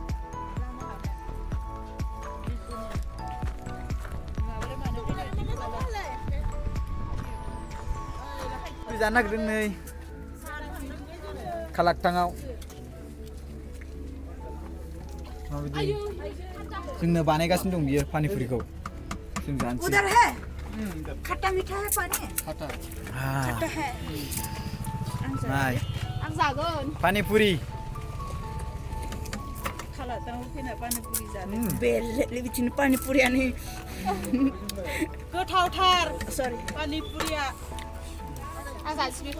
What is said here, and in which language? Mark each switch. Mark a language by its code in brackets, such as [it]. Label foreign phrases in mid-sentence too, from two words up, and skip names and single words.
[brx] जानो नागिरदों नै Kalaktangआव माबायदि जोंनो बानायगासिनो दं बियो पानिपुरिखौ जों जानोसै [hi] उधर है खट्टा मीठा है पानी खट्टा है [brx] नाय आं जागोन पानिपुरि Kalakang fैना पानीपुरि जानो बेले बिदिनो पानीपुरियानो गोथावथार सरि पानीपुरिया आं जासै बेखौ